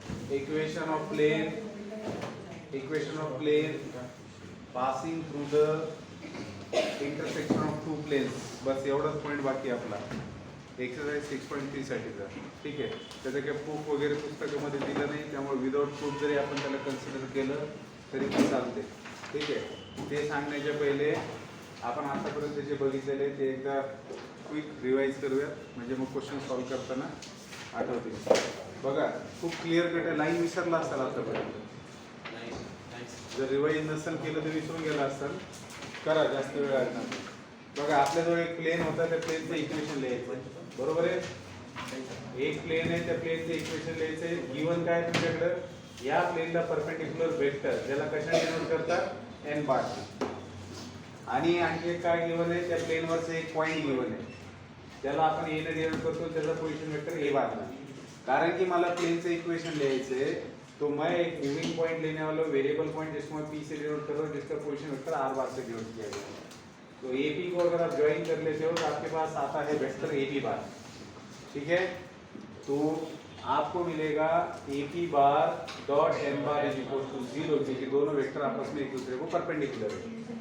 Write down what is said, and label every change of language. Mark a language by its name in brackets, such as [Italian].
[English] equation of plane passing through the intersection of two planes. [Marathi] बस एवढाच point बाकी आपला exercise 6.3 साठीचा. ठीक आहे, त्याचं काही प्रूफ वगैरे पुस्तकामध्ये दिलं नाही, त्यामुळे विदाउट प्रूफ जरी आपण त्याला कन्सिडर केलं तरी पण चालते. ठीक आहे, ते सांगण्याच्या पहिले आपण आतापर्यंत जे बघितलेले ते एकदा क्विक रिवाइज करूया, म्हणजे मग क्वेश्चन सॉल्व करताना आठवतील. बघा, खूप क्लिअर कट आहे. लाईन विसरला असाल आतापर्यंत. जर रिवाइज नसेल केलं तर विसरून गेला असाल. करा, जास्त वेळ लागणार. बघा, आपल्याजवळ एक प्लेन होता, त्या प्लेनचं इक्वेशन लिहायचं. बरोबर आहे, एक प्लेन आहे, त्या प्लेनचं इक्वेशन लिहायचंय. गिवन काय तुमच्याकडे, या प्लेनला परपेंडिक्युलर वेक्टर, ज्याला कशा डिनोट करतात, एन बार. आणि आणखी काय गिवन आहे, त्या प्लेनवरचं एक पॉइंट गिवन आहे, त्याला आपण ए ने डिनोट करतो, त्याचा पोझिशन वेक्टर ए बार. [Hindi] कारण कि मला प्लेनचं इक्वेशन लिहायचंय, तो मैं एक मूविंग पॉइंट लेने वाला हूँ, वेरिएबल पॉइंट, जिसको मैं पी से डिनोट कर रहा हूँ, जिसका पोजीशन वेक्टर आर बार से डिनोट किया गया है. तो एपी को अगर आप ज्वाइन कर लेते हो तो आपके पास आता है वेक्टर एपी बार. ठीक है, तो आपको मिलेगा AP bar dot N bar is equal to 0, क्योंकि दोनों वेक्टर आपस में एक दूसरे को परपेंडिकुलर है.